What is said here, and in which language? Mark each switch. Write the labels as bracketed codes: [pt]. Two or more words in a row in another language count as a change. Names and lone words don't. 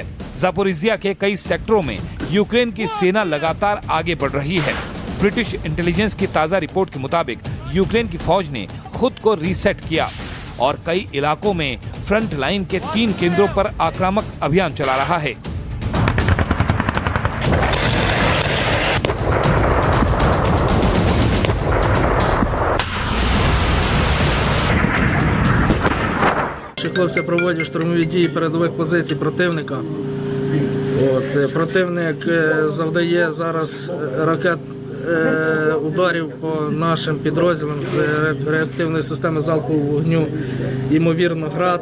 [hi] जापोरिजिया के कई सेक्टरों में यूक्रेन की सेना लगातार आगे बढ़ रही है। ब्रिटिश इंटेलिजेंस की ताजा रिपोर्ट के मुताबिक यूक्रेन की फौज ने खुद को रीसेट किया और कई इलाकों में फ्रंट लाइन के 3 केंद्रों पर आक्रामक अभियान चला रहा है। [uk] Хлопці проводять штурмові дії передових позицій противника. Противник завдає зараз ракет ударів по нашим підрозділам з реактивної системи залпового вогню, ймовірно, град.